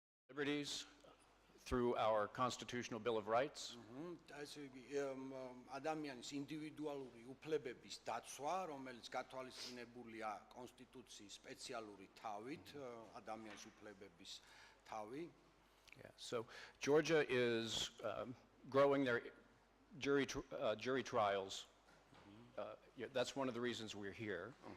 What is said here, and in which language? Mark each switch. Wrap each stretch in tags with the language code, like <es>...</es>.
<en>liberties through our Constitutional Bill of Rights.</en> <ka>ასე იგი ადამიანის ინდივიდუალური უფლებების დაცვა, რომელიც გათვალისწინებულია კონსტიტუციის სპეციალური თავით, ადამიანის უფლებების თავი.</ka> <en>Yeah, so Georgia is growing their jury trials. Yeah, that's one of the reasons we're here.</en>